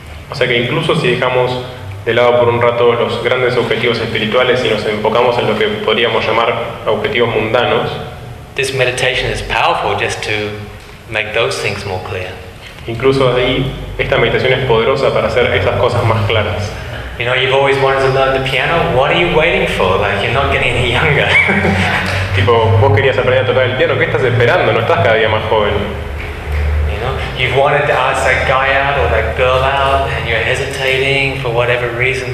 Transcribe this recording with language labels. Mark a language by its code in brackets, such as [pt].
[es] O sea que incluso si dejamos de lado por un rato los grandes objetivos espirituales y nos enfocamos en lo que podríamos llamar objetivos mundanos, [en] this meditation is powerful just to make those things more clear. [es] Incluso ahí, esta meditación es poderosa para hacer esas cosas más claras. [en] You know, you've always wanted to learn the piano. What are you waiting for? Like, you're not getting any younger. [es] Tipo, vos querías aprender a tocar el piano. ¿Qué estás esperando? No estás cada día más joven. [en] You know, you've wanted to ask that guy out or that girl out, and you're hesitating for whatever reason.